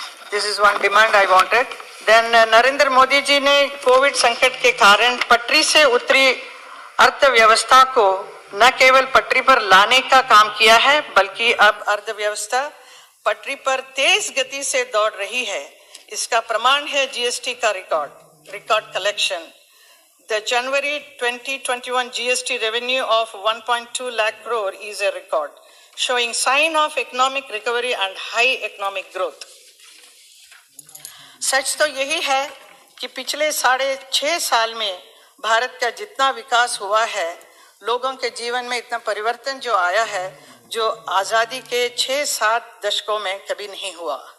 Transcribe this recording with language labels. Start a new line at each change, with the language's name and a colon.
English: This is one demand I wanted.
Hindi: Then Narendra Modi ji ने Covid संकट के कारण पटरी से उतरी अर्थव्यवस्था को न केवल पटरी पर लाने का काम किया है बल्कि अब अर्थव्यवस्था पटरी पर तेज गति से दौड़ रही है। इसका प्रमाण है जीएसटी का record collection.
English: The January 2021 GST revenue of 1.2 lakh crore is a record, showing sign of economic recovery and high economic growth.
Hindi: सच तो यही है कि पिछले 6.5 साल में भारत का जितना विकास हुआ है, लोगों के जीवन में इतना परिवर्तन जो आया है, जो आजादी के 6-7 दशकों में कभी नहीं हुआ।